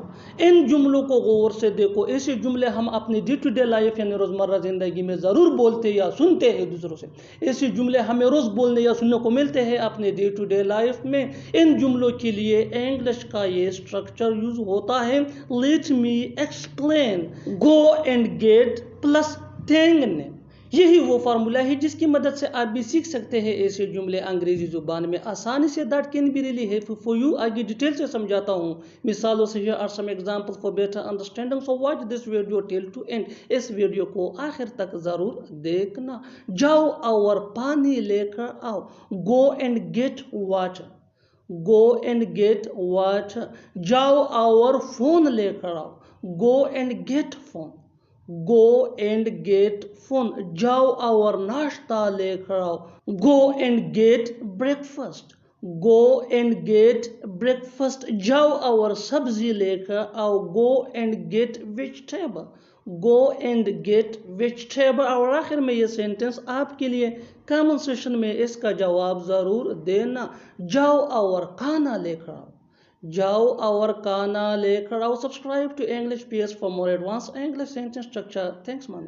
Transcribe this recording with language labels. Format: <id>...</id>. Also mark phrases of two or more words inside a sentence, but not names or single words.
<ur>ان جملوں کو غور سے دیکھو. ایسے جملے ہم اپنی</ur> <en>day to day life</en> <ur>یعنی روزمرہ زندگی میں ضرور بولتے یا سنتے ہیں دوسروں سے. ایسے جملے ہمیں روز بولنے یا سننے کو ملتے ہیں اپنے</ur> <en>day to day life</en> <ur>میں. ان جملوں کے لیے انگلش کا یہ اسٹرکچر یوز ہوتا ہے.</ur> <en>Let me explain. Go and get plus thing name.</en> <ur>یہی وہ فارمولا ہے جس کی مدد سے آپ بھی سیکھ سکتے ہیں ایسے جملے انگریزی زبان میں آسانی سے.</ur> <en>that can be really helpful for you.</en> <ur>آگے ڈیٹیل سے سمجھاتا ہوں مثالوں سے.</ur> <en>Here are some examples for better understanding. So watch this video till to end.</en> <ur>اس ویڈیو کو آخر تک ضرور دیکھنا. جاؤ اور پانی لے کر آؤ.</ur> <en>Go and get water. Go and get water.</en> <ur>جاؤ اور فون لے کر آؤ.</ur> <en>Go and get phone. Go and get phone.</en> <ur>جاؤ اور ناشتہ لے کر آؤ.</ur> <en>Go and get breakfast. Go and get breakfast.</en> <ur>جاؤ اور سبزی لے کر آؤ.</ur> <en>Go and get vegetable. go and get vegetable.</en> <ur>اور آخر میں یہ سینٹنس آپ کے لیے</ur> <en>comment section</en> <ur>میں اس کا جواب ضرور دینا. جاؤ اور کھانا لے کر آؤ. جاؤ اور کھانا لے کر آؤ.</ur> <en>subscribe to English PS for more advance English sentence structure. thanks man.</en>